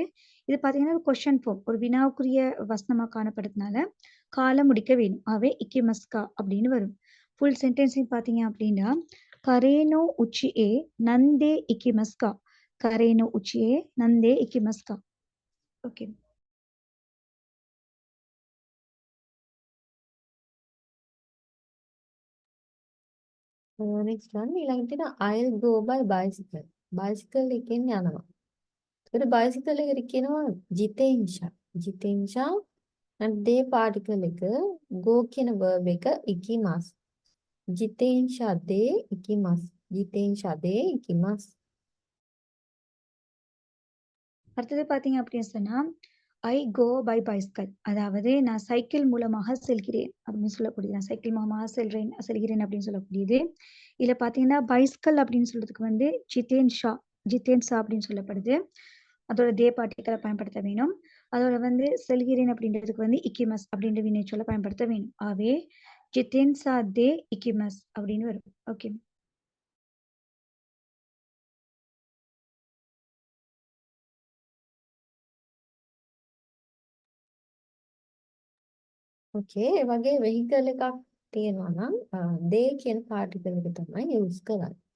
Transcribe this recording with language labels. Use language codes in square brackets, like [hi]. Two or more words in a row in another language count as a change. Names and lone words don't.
[ta] இது பாத்தீங்கன்னா ஒரு [en] question form [ta] ஒரு வினாவுக்குரிய வசனமா காணப்படுறதுனால காலம் முடிக்க வேணும். [ja] あえ 行きますか [ta] அப்படின்னு வரும். [en] full sentence [ta] பாத்தீங்க அப்படின்னா [ja] 彼の 家へ 何で 行きますか. 彼の 家へ 何で 行きますか. ஓகே. [en] next one [si] ඊළඟට තියෙනවා [en] I'll go by bicycle. [si] bicycle එකෙන් යනවා. ඒකට bicycle එකට කියනවා jitensha. [en] jitensha and they particle එක go කියන verb එක ikimasu. [ja] 自転車 で 行きます。 自転車 で 行きます. [ta] அடுத்தது பாத்தீங்க அப்படின்னு சொன்னா [en] I go by bicycle. [ta] அதாவது நான் சைக்கிள் மூலமாக செல்கிறேன் அப்படின்னு சொல்லக்கூடியது. நான் சைக்கிள் மூலமாக செல்கிறேன் அப்படின்னு சொல்லக்கூடியது. இதுல பாத்தீங்கன்னா பைஸ்கல் அப்படின்னு சொல்றதுக்கு வந்து ஜித்தேன்ஷா அப்படின்னு சொல்லப்படுது. அதோட தே பார்ட்டிகளை பயன்படுத்த வேணும். அதோட வந்து செல்கிறேன் அப்படின்றதுக்கு வந்து இக்கிமஸ் அப்படின்ற வினைச்சொல்ல பயன்படுத்த வேணும். [ja] あえ 自転車 で 行きます [ta] அப்படின்னு வரும். ஓகே. [si] Okay, ඒ වගේ vehicle එකක් තියෙනවා නම් they කියන particle එක තමයි use කරන්නේ.